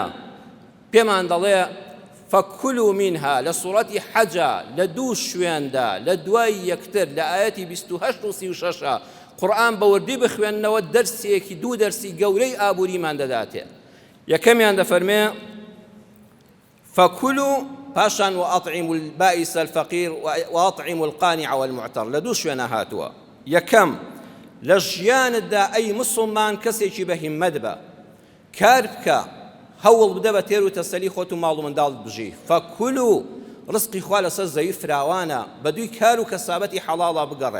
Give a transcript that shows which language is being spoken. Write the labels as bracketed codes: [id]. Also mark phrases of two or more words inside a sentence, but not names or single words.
[ku] پێمان دەڵێ [ar] فەکولوا منها [ku] لە سوڕەتی حەجە لە دوو شوێندا لە دوای یەکتر لە ئاەتی 28 و 36 قورئان بەوردی بخوێننەوە دەرسێکی دوو دەرسی گەورەی ئابووریمان دەداتێ. یەکەمیان دەفەرمێ فەکولوا پاشان [ar] وأطعموا البائس الفقير وأطعموا القانع والمعتر [ku] لە دوو شوێنە هاتووە. یەکەم لە ژیانتدا ئەی مسڵمان کەسێکی بە هیممەت بە، کار بکە، هەوڵ بدە بە تێر و تەسەلی خۆت و ماڵ و منداڵت بژی. فەکولوا ڕزقی خوا لەسەر زەوی فراوانە، بە دووی کار و کەسابەتی حەڵاڵە بگەڕێ.